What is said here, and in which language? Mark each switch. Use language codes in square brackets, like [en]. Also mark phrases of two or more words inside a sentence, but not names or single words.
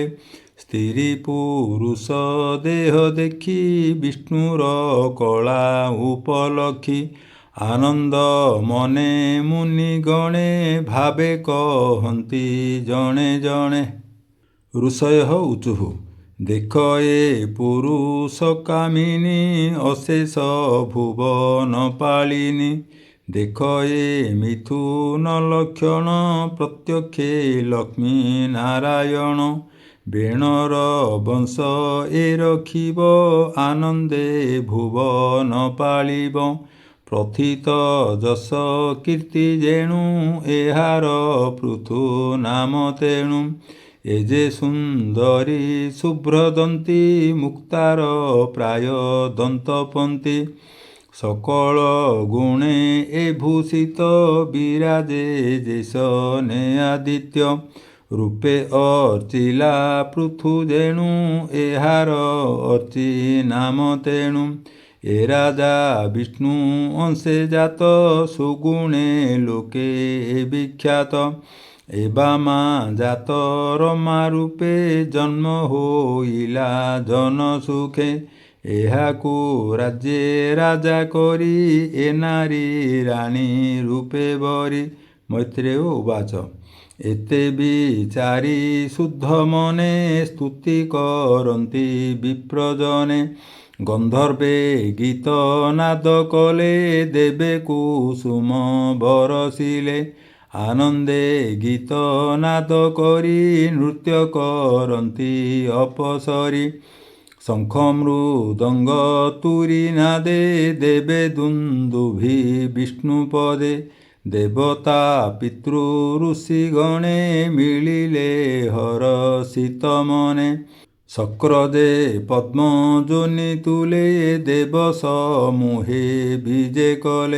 [or] ସ୍ତ୍ରୀ ପୁରୁଷ ଦେହ ଦେଖି ବିଷ୍ଣୁର କଳା ଉପଲକ୍ଷୀ। ଆନନ୍ଦ ମନେ ମୁନି ଗଣେ ଭାବେ କହନ୍ତି ଜଣେ ଜଣେ। [sa] ऋषयः ऊचुः। [or] ଦେଖ ଏ ପୁରୁଷ କାମିନୀ ଅଶେଷ ଭୁବନ ପାଳିନୀ। ଦେଖ ଏ ମିଥୁନ ଲକ୍ଷଣ ପ୍ରତ୍ୟକ୍ଷେ ଲକ୍ଷ୍ମୀ ନାରାୟଣ। ବେଣର ବଂଶ ଏ ରଖିବ ଆନନ୍ଦେ ଭୁବନ ପାଳିବ। ପ୍ରଥିତ ଯଶ କୀର୍ତ୍ତି ଯେଣୁ ଏହାର ପୃଥୁ ନାମ ତେଣୁ। ଏ ଯେ ସୁନ୍ଦରୀ ଶୁଭ୍ରଦନ୍ତୀ ମୁକ୍ତାର ପ୍ରାୟ ଦନ୍ତପନ୍ତୀ। ସକଳ ଗୁଣେ ଏ ଭୂଷିତ ବିରାଜେ ଯେସନେ ଆଦିତ୍ୟ। ରୂପେ ଅର୍ଚ୍ଚିଲା ପୃଥୁ ଯେଣୁ ଏହାର ଅର୍ଚ୍ଚି ନାମ ତେଣୁ। ଏ ରାଜା ବିଷ୍ଣୁ ଅଂଶେ ଜାତ ସୁଗୁଣେ ଲୋକେ ବିଖ୍ୟାତ। ଏବାମା ଜାତ ରମା ରୂପେ ଜନ୍ମ ହୋଇଲା ଜନ ସୁଖେ। ଏହାକୁ ରାଜ୍ୟେ ରାଜା କରି ଏ ନାରୀ ରାଣୀ ରୂପେ ବରି। [sa] मैत्रेय उवाच। [or] ଏତେ ବିଚାରି ଶୁଦ୍ଧ ମନେ ସ୍ତୁତି କରନ୍ତି ବିପ୍ରଜନେ। ଗନ୍ଧର୍ବେ ଗୀତ ନାଦ କଲେ ଦେବେ କୁସୁମ ବରଷିଲେ। ଆନନ୍ଦେ ଗୀତ ନାଦ କରି ନୃତ୍ୟ କରନ୍ତି ଅପସରୀ। ଶଙ୍ଖ ମୃଦଙ୍ଗ ତୁରୀ ନାଦେ ଦେବେ ଦୁନ୍ଦୁଭି ବିଷ୍ଣୁପଦେ। ଦେବତା ପିତୃ ଋଷି ଗଣେ ମିଳିଲେ ହରଷିତ ମନେ। ଶକ୍ରଦେ ପଦ୍ମ ଯୋନି ତୁଲେ ଦେବ ସମୂହେ ବିଜେ କଲେ।